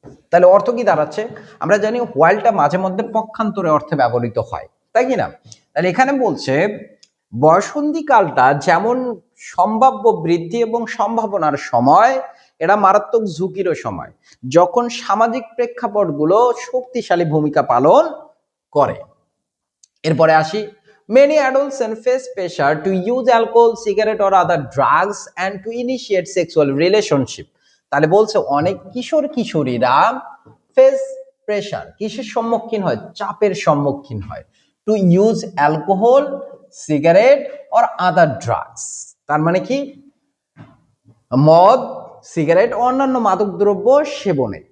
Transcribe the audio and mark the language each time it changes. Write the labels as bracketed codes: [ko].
[bn] তাহলে অর্থ কি দাঁড়াচ্ছে, আমরা জানি হোয়াইলটা মাঝে মধ্যে পক্ষান্তরে অর্থে ব্যবহৃত হয়, তাই কি না? তাহলে এখানে বলছে বয়সন্ধিকালটা যেমন সম্ভাব্য বৃদ্ধি এবং সম্ভাবনার সময়, এটা মারাত্মক ঝুঁকিরও সময়, যখন সামাজিক প্রেক্ষাপটগুলো শক্তিশালী ভূমিকা পালন করে। এরপরে আসি, [en] many adolescents face pressure to use alcohol, cigarette or other drugs and to initiate sexual relationship. [bn] তাহলে বলছে অনেক কিশোর কিশোরীরা [en] face pressure, [bn] কিসের সম্মুখীন হয়, চাপের সম্মুখীন হয়, [en] To use alcohol, cigarette or other drugs. [bn] তার মানে কি, মদ, সিগারেট, অন্যান্য মাদক দ্রব্য সেবনে।